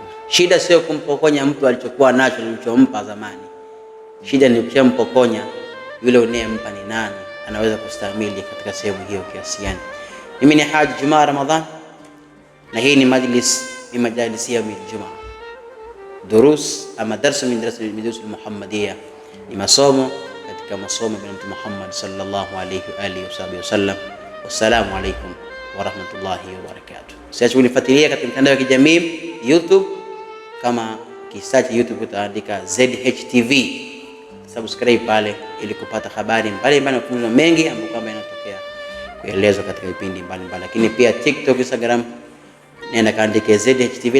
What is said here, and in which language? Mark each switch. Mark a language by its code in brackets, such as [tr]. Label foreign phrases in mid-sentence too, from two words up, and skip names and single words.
[sw] Shida sio kumpokonya mtu alichokuwa nacho alichompa zamani, shida ni ukishampokonya yule unayempa ni nani, anaweza kustahimili katika sehemu hiyo kiasi gani. Mimi ni Haji Juma Ramadhan na hii ni majalisi ya Ijumaa, durus ama [ar] درس من دروس المحمدية, [sw] ni masomo katika masomo ya Mtume Muhammad [ar] صلى الله عليه وآله وسلم. والسلام عليكم ورحمة الله وبركاته. [sw] Sasa unifuatilia katika mitandao ya kijamii YouTube, kama kisearch YouTube utaandika ZDH TV, subscribe pale ili kupata habari mbalimbali na mafunzo mengi ambayo kama yanatokea kuelezwa katika vipindi mbalimbali. Lakini pia TikTok, Instagram, nenda kaandike ZDH TV.